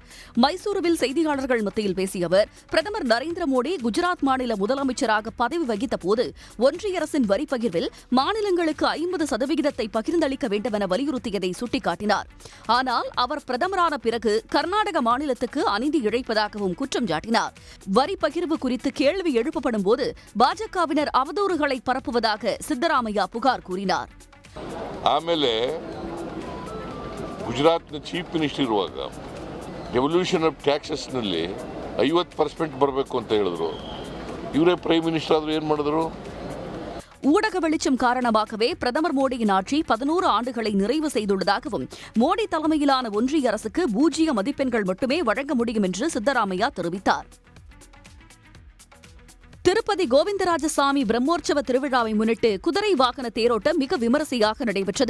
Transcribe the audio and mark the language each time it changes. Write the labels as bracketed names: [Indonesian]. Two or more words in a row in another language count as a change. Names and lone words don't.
[Tamil] மைசூருவில் செய்தியாளர்கள் மத்தியில் பேசிய அவர், பிரதமர் நரேந்திர மோடி குஜராத் மாநில முதலமைச்சராக பதவி வகித்த போது ஒன்றிய அரசின் வரிப்பகிர்வில் மாநிலங்களுக்கு 50% பகிர்ந்தளிக்க வேண்டும் என வலியுறுத்தியதை சுட்டிக்காட்டினார். ஆனால் அவர் பிரதமரான பிறகு கர்நாடக மாநிலத்துக்கு அநீதி இழைப்பதாகவும் குற்றம் சாட்டினார். வரிப்பகிர்வு குறித்து கேள்வி எழுப்பப்படும் போது பாஜகவினர் அவதூறுகளை பரப்புவதாக சித்தராமையா புகார் கூறினார். [Kannada] ಆಮೇಲೆ ಗುಜರಾತ್ನ [English] chief minister [Kannada] ಇರುವಾಗ [English] devolution of taxes [Kannada] ನಲ್ಲಿ 50% ಬರಬೇಕು ಅಂತ ಹೇಳಿದ್ರು. ಇವರೇ [English] prime minister [Kannada] ಆದ್ರೂ ಏನ್ ಮಾಡಿದ್ರು? [Tamil] ஊடக வெளிச்சம் காரணமாகவே பிரதமர் மோடியின் ஆட்சி 11 ஆண்டுகளை நிறைவு செய்துள்ளதாகவும், மோடி தலைமையிலான ஒன்றிய அரசுக்கு 0 மதிப்பெண்கள் மட்டுமே வழங்க முடியும் என்று சித்தராமையா தெரிவித்தார். திருப்பதி கோவிந்தராஜசாமி பிரம்மோற்சவ திருவிழாவை முன்னிட்டு குதிரை வாகன தேரோட்டம் மிக விமரிசையாக நடைபெற்றது.